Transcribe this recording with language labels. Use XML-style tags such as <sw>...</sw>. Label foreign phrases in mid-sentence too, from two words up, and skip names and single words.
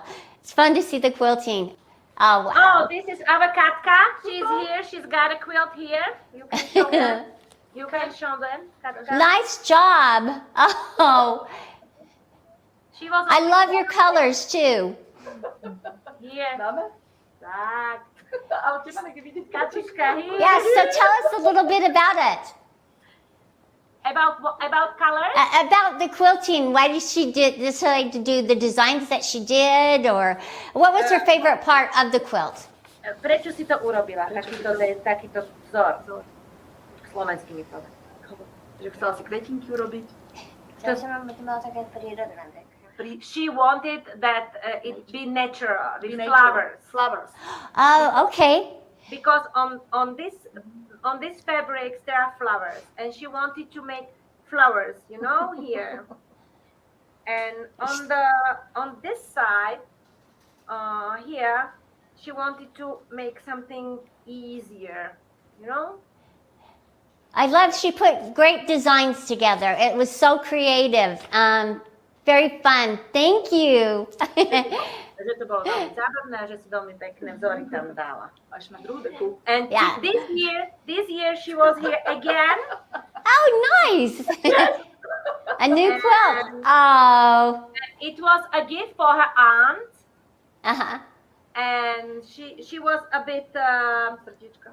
<en>It's fun to see the quilting. Oh, wow. Oh, this is our Katka. She's here. She's got a quilt here. You can show them. You can show them. Katka. Nice job. Oh, She was I love your colors too. here.</en> <sk>Dáme? Tak. Ale teba niekde vidieť.</sk> <en>Katuška here. Yes, so tell us a little bit about it. About colors? About the quilting. Why did she decide to do the designs that she did, or what was her favorite part of the quilt?</en> <sk>Prečo si to urobila? Takýto vzor. Slovenský mi povedz. Že chcela si kvetinky urobiť.</sk> <en>She wanted that it be natural with flowers. flowers. Oh, okay. Because on these fabrics there are flowers, and she wanted to make flowers, here. And on this side, here, she wanted to make something easier, I love she put great designs together. It was so creative. Very fun. Thank you.</en> <sk>Že to bolo veľmi zábavné, že si veľmi pekné vzory tam dala. Až na druhú deku.</sk> <en>And Yeah. this year she was here again. Oh, nice. A new quilt. Oh. It was a gift for her aunt, Uh-huh. and she was a bit</en> <sk>Srdíčka.</sk>